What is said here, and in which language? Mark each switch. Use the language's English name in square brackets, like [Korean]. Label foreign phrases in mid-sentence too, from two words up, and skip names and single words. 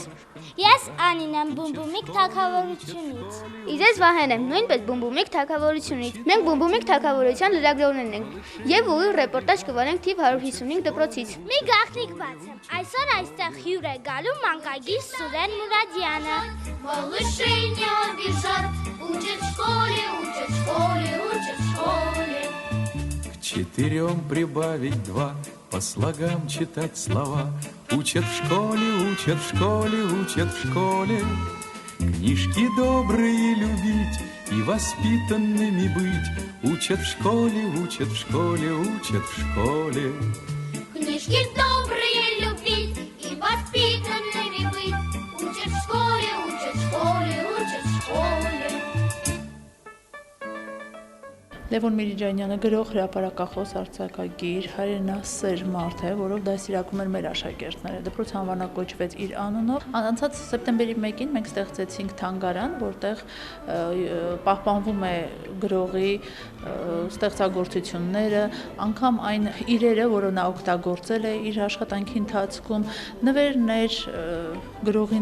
[Armenian] ես Անին եմ Բումբումիկ թագավորությունից։ Իզես Վահեն եմ, նույնպես Բումբումիկ թագավորությունից։ Մենք Բումբումիկ թագավորության լրագրողներն ենք եւ ուղիղ ռեպորտաժ կվանենք թիվ 155 դպրոցից։ Մի գաղտնիք բացեմ։ Այսօր այստեղ հյուր է галու մանկագիր Սուրեն Մուրադյանը։ [Russian] Малыши бежат, учат в школе, учат в школе, учат в школе. К 4 прибавить 2, по слогам читать слова. Учат в школе, учат в школе, учат в школе. Книжки добрые любить и воспитанными быть. Учат в школе, учат в школе, учат в школе. Книжки добрые любить и воспитанными быть. Учат в школе, учат в школе, учат в школе. [Armenian] Լևոն Միրիջանյանը գրող, հրապարակախոս, արձակագիր, հայրենասեր մարդ է, որով դասիրակում էր մեր աշակերտները։ Դպրոցը անվանակոչվեց իր անունով։ Անցած սեպտեմբերի 1-ին մենք ստեղծեցինք թանգարան, որտեղ պահպանվում է գրողի ստեղծագործությունները, անգամ այն իրերը, որը նա օգտագործել է իր աշխատանքի ընթացքում, նվերներ գրողին